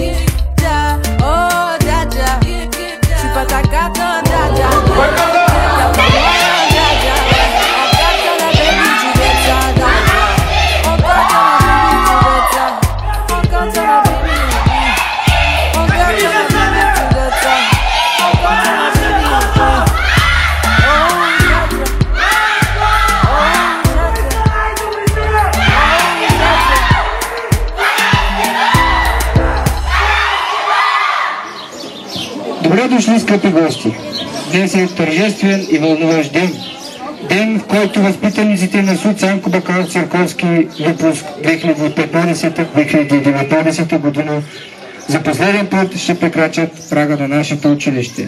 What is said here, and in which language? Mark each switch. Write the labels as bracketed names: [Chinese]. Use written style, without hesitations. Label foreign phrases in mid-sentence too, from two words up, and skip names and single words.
[French] Oh, dja dja, j'suis pas ta cata, dja dja, non. Y'a pas moyen, dja dja, ouais. En katana, baby, tu dettes ça, dja dja. En katana, baby, tu dettes ça. En katana, baby, en katana, baby, tu dettes ça. En katana, baby, [Bulgarian] Добре дошли, скъпи гости! Днес е тържествен и вълнуващ ден. Ден, в който възпитаниците на СУ Цанко Бакалов Церковски выпуск 2015-2019 година за последен път ще прекрачат прага на нашето училище.